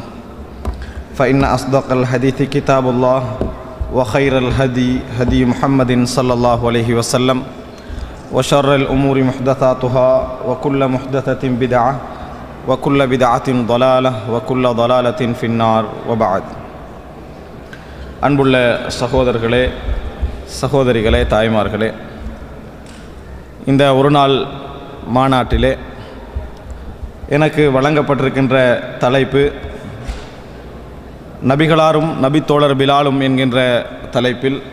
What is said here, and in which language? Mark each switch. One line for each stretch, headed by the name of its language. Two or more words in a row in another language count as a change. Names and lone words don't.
Arabic: فإن أصدق الحديث كتاب الله وخير الهدي هدي محمد صلى الله عليه وسلم وشر الأمور محدثاتها وكل محدثة بدعة وكل بدعة ضلالة وكل ضلالة في النار وبعد.
Tamil: அன்புள்ள சகோதரர்களே, சகோதரிகளே, தாய்மார்களே, இந்த ஒரு நாள் மாநாட்டிலே எனக்கு வழங்கப்பட்டிருக்கின்ற தலைப்பு நபிகளாரும் நபித்தோழர் பிலாலும் என்கின்ற தலைப்பில்